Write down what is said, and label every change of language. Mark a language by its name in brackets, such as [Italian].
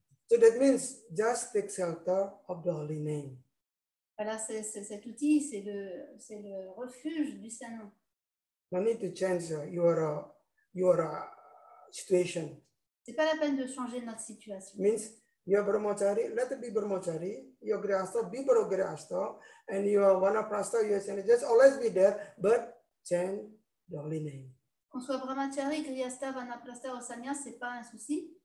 [English] So that means just take shelter of the holy name. [French] Voilà, cet outil, c'est le refuge du Saint-Nom. [English] No need to change your situation. [French] C'est pas la peine de changer notre situation. [English] Means your brahmachari, let it be brahmachari, your grihastha, be grihastha, and your vanaprastha, your sannyas, just always be there, but change the holy name. [French] Qu'on soit brahmachari, grihastha, vanaprastha ou sannyas, c'est pas un souci.